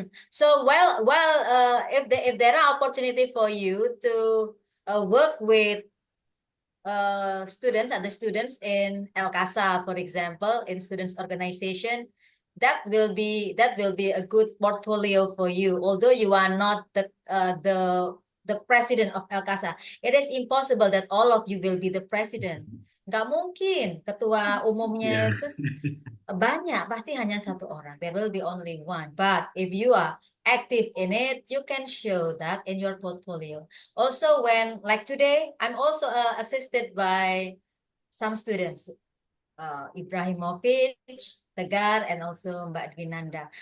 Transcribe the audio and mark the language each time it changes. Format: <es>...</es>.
<en>So if there are opportunity for you to work with students, other students in LCASA, for example, in students organization, that will be a good portfolio for you. Although you are not the president of LCASA, it is impossible that all of you will be the president.</en> <id>Nggak mungkin ketua umumnya</id> <en>Yeah.</en> <id>itu banyak, pasti hanya satu orang.</id> <en>There will be only one. But if you are active in it, you can show that in your portfolio. Also, when like today, I'm also assisted by some students, Ibrahimovic, Tegar, and also Mbak Denanda.</en>